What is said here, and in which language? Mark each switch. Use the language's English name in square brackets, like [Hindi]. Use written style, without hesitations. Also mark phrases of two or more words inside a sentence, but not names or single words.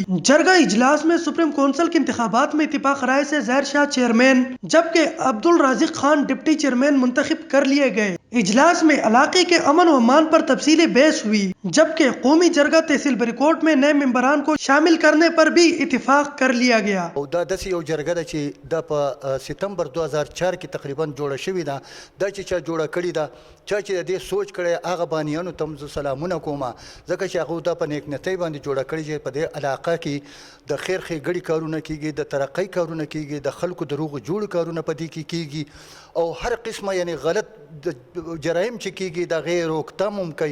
[Urdu] جرگہ اجلاس میں سپریم کونسل کے انتخابات میں اتفاق رائے سے ظاہر شاہ چیئرمین جبکہ عبدالرازق خان ڈپٹی چیئرمین منتخب کر لیے گئے. اجلاس میں علاقے کے امن و امان پر تفصیلی بحث ہوئی، جبکہ قومی جرگہ تحصیل بریکوٹ میں نئے ممبران کو شامل کرنے پر بھی اتفاق کر لیا گیا. [Pashto] دا داسې یو جرګه ده چې دا په سپتمبر 2004 کې تقریبا جوړه شوې ده. دا چې چا جوړه کړې ده، چا چې د دې سوچ کړی هغه بانیانو ته زه سلامونه کوم، ځکه چې هغه دا په نیکنیتۍ باندې جوړه کړې چې په دې علاقه کې د خیر ښېګړې کارونه کېږي، د ترقۍ کارونه کېږي، د خلکو د روغو جوړو کارونه په دې کې کېږي، او هر قسمه یعنی غلط جرایم چې کېږي د هغې روکتام هم کوي.